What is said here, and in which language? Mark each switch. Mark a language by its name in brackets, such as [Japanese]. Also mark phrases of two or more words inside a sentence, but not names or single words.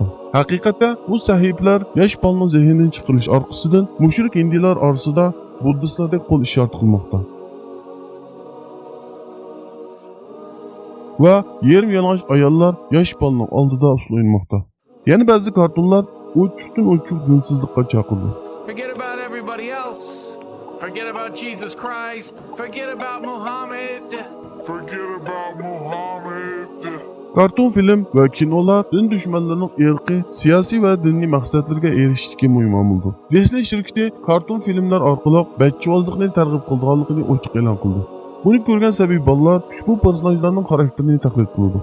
[Uzbek] Haqiqatda bu sahiflar yosh bolaning zehnidan chiqarish orqasidan mushrik hindilar orasida buddistlardek qo'l ishora qilmoqda. Va yerim yalang'och ayollar yosh bolaning oldida usul o'ynamoqda. Yana ba'zi kartonlar ochiqdan-ochiq dinsizlikqa chaqirdi. [English] Forget about everybody else. Forget about Jesus Christ. Forget about Muhammad. [Uzbek] Karton film va kinolar din dushmanlarining irqiy, siyosiy va diniy maqsadlarga erishishga muhim omildir. Disney shirkati karton filmlar orqali bachchivozlikni targ'ib qilganligini ochiq e'lon qildi. Buni ko'rgan sabiy bolalar ushbu personajlarning xarakterini taqlid qildi.